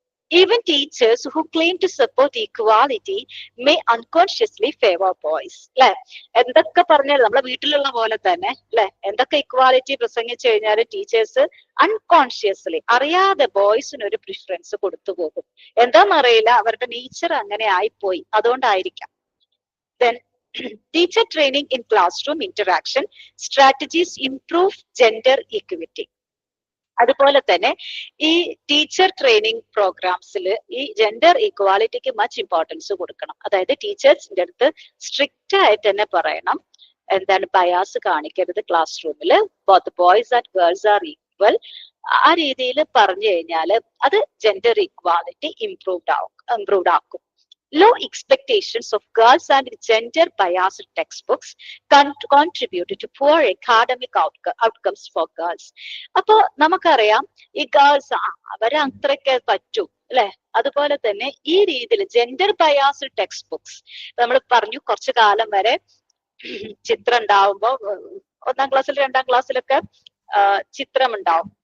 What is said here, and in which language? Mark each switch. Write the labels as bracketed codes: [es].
[en] Even teachers who claim to support equality may unconsciously favor boys. [ml] അല്ലെ, എന്തൊക്കെ പറഞ്ഞാൽ നമ്മളെ വീട്ടിലുള്ള പോലെ തന്നെ അല്ലെ, എന്തൊക്കെ ഇക്വാലിറ്റി പ്രസംഗിച്ചു കഴിഞ്ഞാലും ടീച്ചേഴ്സ് അൺകോൺഷ്യസ്ലി അറിയാതെ ബോയ്സിന് ഒരു പ്രിഫറൻസ് കൊടുത്തു പോകും. എന്താണെന്നറിയില്ല, അവരുടെ നേച്ചർ അങ്ങനെ ആയിപ്പോയി, അതുകൊണ്ടായിരിക്കാം. [en] Then teacher training in classroom interaction strategies improve gender equity. [ml] അതുപോലെ തന്നെ ഈ ടീച്ചർ ട്രെയിനിങ് പ്രോഗ്രാംസിൽ ഈ ജെൻഡർ ഈക്വാലിറ്റിക്ക് മച്ച് ഇമ്പോർട്ടൻസ് കൊടുക്കണം. അതായത് ടീച്ചേഴ്സിന്റെ അടുത്ത് സ്ട്രിക്റ്റ് ആയിട്ട് തന്നെ പറയണം, എന്താണ് ബയാസ് കാണിക്കരുത് ക്ലാസ് റൂമിൽ, [en] Both boys and girls are equal. [ml] ആ രീതിയിൽ പറഞ്ഞു കഴിഞ്ഞാൽ അത് ജെൻഡർ ഈക്വാലിറ്റി ഇംപ്രൂവ്ഡ് ആക്കും. [en] Low expectations of girls and gender-biased textbooks contribute to poor academic outcomes for girls. [ml] അപ്പൊ നമുക്കറിയാം ഈ ഗേൾസ് അവരെ അത്രയ്ക്ക് പറ്റൂ അല്ലെ. അതുപോലെ തന്നെ ഈ രീതിയിൽ ജെൻഡർ ബയാസ്ഡ് ടെക്സ്റ്റ് ബുക്സ് നമ്മൾ പറഞ്ഞു കുറച്ചു കാലം വരെ ചിത്രം ഉണ്ടാവുമ്പോ ഒന്നാം ക്ലാസ്സിൽ 2ാം ക്ലാസ്സിലൊക്കെ ചിത്രം ഉണ്ടാവും.